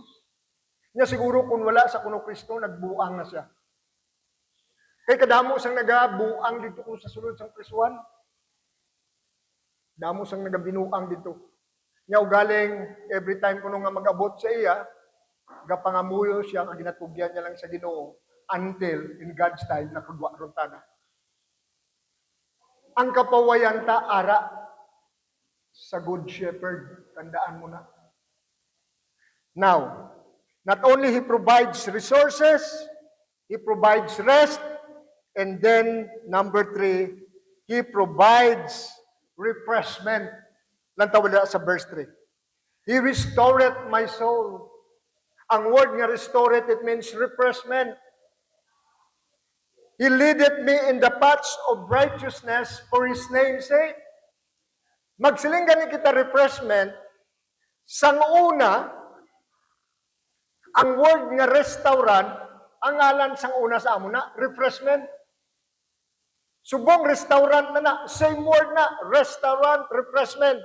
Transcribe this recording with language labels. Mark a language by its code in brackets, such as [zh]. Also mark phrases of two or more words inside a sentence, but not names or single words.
[hil] Nya siguro kung wala sa kuno Kristo, nagbuang na siya. Kay kadamo sang nagabuang dito ko sa sulod sang prisuan. Damo sang nagabinuang dito. Nya galing [en] every time [hil] kuno nga mag-abot sa iya, gapangamuyo siya nga ginatugyan niya lang sa Ginoo [en] until in God's time [hil] nakagwa ron ta na. Ang kapawayan ta ara sa Good Shepherd, tandaan mo na. [en] Now, not only He provides resources, He provides rest, and then number 3, He provides refreshment. Lantawala sa verse 3. He restored my soul. [hil] Ang word nga restored, [en] it means refreshment. He leadeth me in the paths of righteousness for His name's sake. [hil] Magsiling gani kita refreshment, sang una, ang word nga restaurant, ang ngalan sang una sa amo na, refreshment. Subong restaurant na, [en] same word [hil] na, restaurant, refreshment.